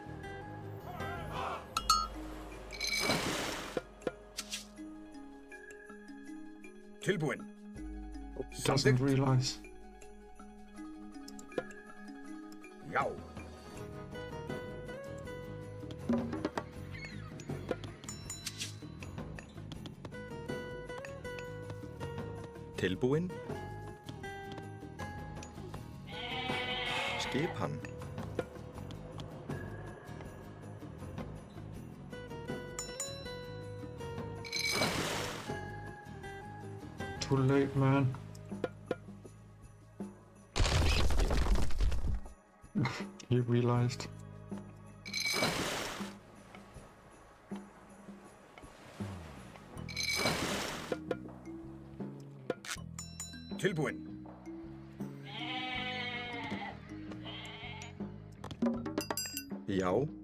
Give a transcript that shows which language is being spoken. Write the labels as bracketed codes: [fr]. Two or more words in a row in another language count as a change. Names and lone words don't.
[is] Tilbúin. [en] Doesn't realize. [is] Já. Tilbúin. Skipan. [en] Too late, man. He realized. [is] Tilbúin. Já.